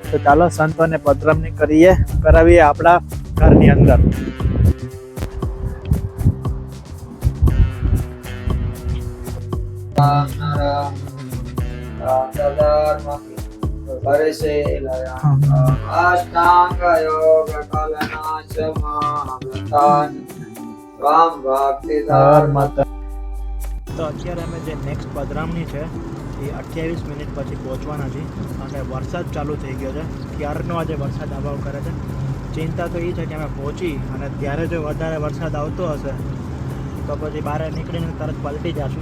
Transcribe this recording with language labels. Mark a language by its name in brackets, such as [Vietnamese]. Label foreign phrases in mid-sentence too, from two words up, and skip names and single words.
[Gujarati] તો ચાલો સંતોને પધરામણી કરાવીએ આપણા ઘરની અંદર. [Sanskrit] अष्टांग योग कलनाशमावतान राम भक्ति धर्म. [Gujarati] તો અત્યારે અમે જે નેક્સ્ટ પધરામણી છે એ 28 મિનિટ પછી પહોંચવાના છીએ અને વરસાદ ચાલુ થઈ ગયો છે. ક્યારનો આજે વરસાદ આવવા કરે છે. ચિંતા તો એ છે કે અમે પહોંચી અને ત્યારે જો વધારે વરસાદ આવતો હશે તો પછી બહાર નીકળીને તરત પલટી જશું.